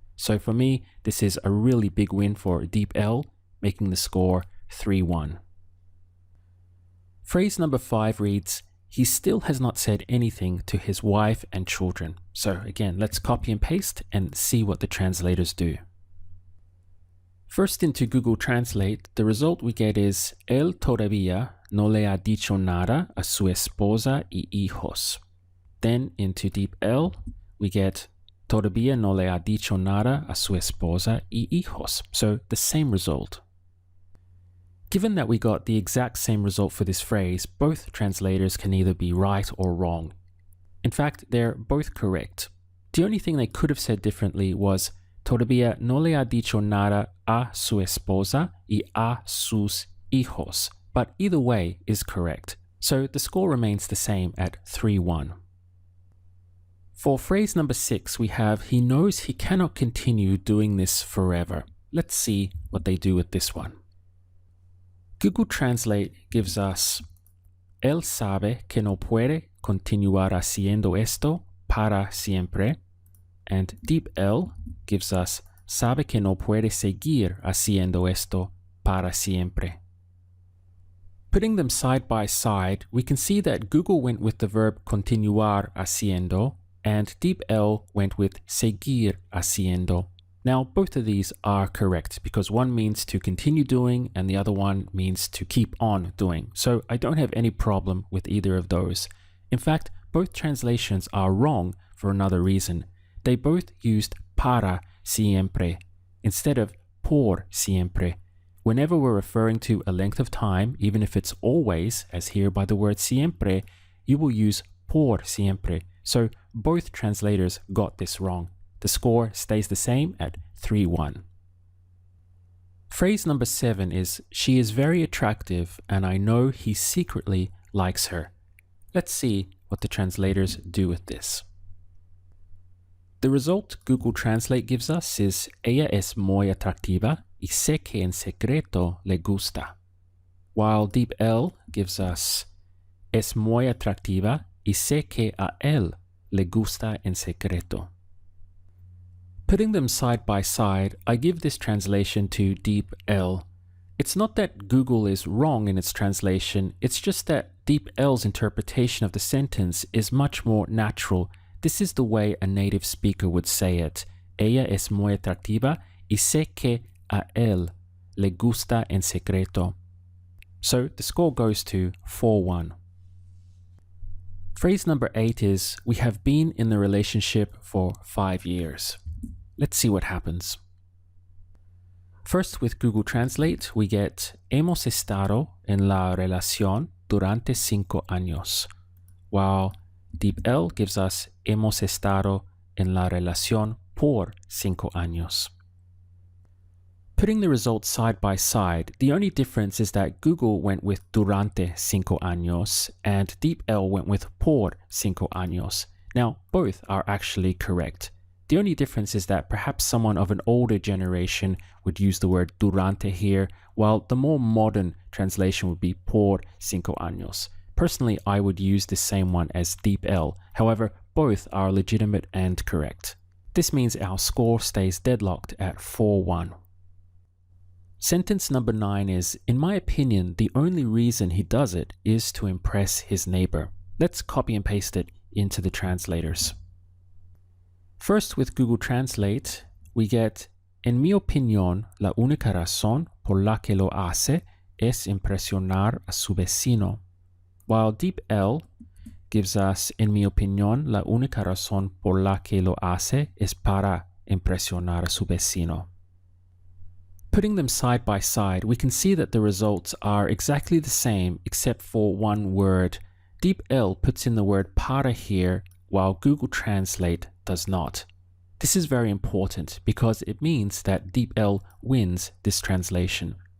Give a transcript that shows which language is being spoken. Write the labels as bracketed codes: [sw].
[en] So for me, this is a really big win for DeepL, making the score 3-1. Phrase number 5 reads, he still has not said anything to his wife and children. So again, let's copy and paste and see what the translators do. First, into Google Translate, the result we get is [es] él todavía no le ha dicho nada a su esposa y hijos. [en] Then into DeepL, we get [es] todavía no le ha dicho nada a su esposa y hijos. [en] So the same result. Given that we got the exact same result for this phrase, both translators can either be right or wrong. In fact, they're both correct. The only thing they could have said differently was [es] todavía no le ha dicho nada a su esposa y a sus hijos, [en] but either way is correct. So the score remains the same at 3-1. For phrase number 6, we have he knows he cannot continue doing this forever. Let's see what they do with this one. Google Translate gives us [es] él sabe que no puede continuar haciendo esto para siempre, [en] and DeepL gives us [es] sabe que no puede seguir haciendo esto para siempre. [en] Putting them side by side, we can see that Google went with the verb [es] continuar haciendo [en] and DeepL went with [es] seguir haciendo. [en] Now, both of these are correct because one means to continue doing and the other one means to keep on doing. So I don't have any problem with either of those. In fact, both translations are wrong for another reason. They both used [es] para siempre [en] instead of [es] por siempre. [en] Whenever we're referring to a length of time, even if it's always, as here by the word siempre, you will use [es] por siempre. [en] So both translators got this wrong. The score stays the same at 3-1. Phrase number 7 is, she is very attractive and I know he secretly likes her. Let's see what the translators do with this. The result Google Translate gives us is, [es] ella es muy atractiva y sé que en secreto le gusta. [en] While DeepL gives us, [es] es muy atractiva y sé que a él le gusta en secreto. [en] Putting them side by side, I give this translation to DeepL. It's not that Google is wrong in its translation, it's just that DeepL's interpretation of the sentence is much more natural. This is the way a native speaker would say it. [es] Ella es muy atractiva y sé que a él le gusta en secreto. [en] So the score goes to 4-1. Phrase number 8 is, we have been in the relationship for 5 years. Let's see what happens. First, with Google Translate, we get [es] hemos estado en la relación durante 5 años, [en] while DeepL gives us [es] hemos estado en la relación por 5 años. [en] Putting the results side by side, the only difference is that Google went with [es] durante 5 años [en] and DeepL went with [es] por 5 años. [en] Now, both are actually correct. The only difference is that perhaps someone of an older generation would use the word durante here, while the more modern translation would be [es] por 5 años. [en] Personally, I would use the same one as DeepL. However, both are legitimate and correct. This means our score stays deadlocked at 4-1. Sentence number 9 is, in my opinion, the only reason he does it is to impress his neighbor. Let's copy and paste it into the translators. First, with Google Translate, we get, [es] en mi opinión, la única razón por la que lo hace es impresionar a su vecino. [en] While DeepL gives us, [es] en mi opinión, la única razón por la que lo hace es para impresionar a su vecino. [en] Putting them side by side, we can see that the results are exactly the same except for one word. DeepL puts in the word para here, while Google Translate does not. This is very important because it means that DeepL wins this translation.